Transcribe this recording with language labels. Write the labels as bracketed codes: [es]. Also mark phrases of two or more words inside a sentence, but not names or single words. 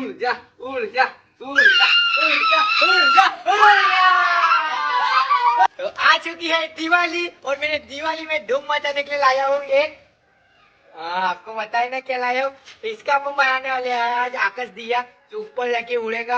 [hi] जा उड़ जा उड़ जा उड़ जा उड़ जा उड़ जा। तो आ चुकी है दिवाली और मैंने दिवाली में धूम मचाने के लिए लाया हूँ एक आपको बताया ना क्या लाया हूँ। इसका हम बनाने वाले हैं आज आकाश दिया जो ऊपर जाके उड़ेगा।